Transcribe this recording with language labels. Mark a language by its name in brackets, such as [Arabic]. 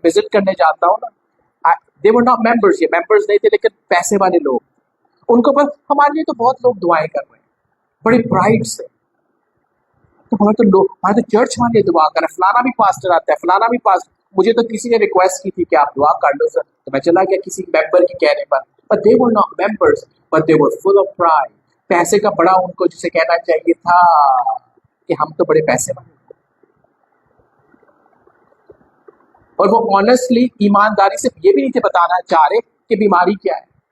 [Urdu] Visit کرنے جاتا ہوں نا، [English] they were not members، [Urdu] یہ ممبرز نہیں تھے، لیکن پیسے والے لوگ. ان کو بس ہمارے لیے تو بہت لوگ دعائیں کر رہے ہیں بڑے پرائڈ سے. تو ہمارے تو چرچ والے دعا کر رہے ہیں، فلانا بھی پاسٹر آتا ہے، فلانا بھی پاسٹر. مجھے تو کسی نے ریکویسٹ کی تھی کہ آپ دعا کر لو سر، تو میں چلا گیا کسی ممبر کے کہنے پر. [English] But they were not members, but they were full of pride. [Urdu] پیسے کا بڑا ان کو جسے کہنا چاہیے تھا کہ ہم تو بڑے پیسے والے. اور وہ آنیسٹلی، ایمانداری سے یہ بھی نہیں تھے بتانا چاہ رہے کہ بیماری کیا ہے.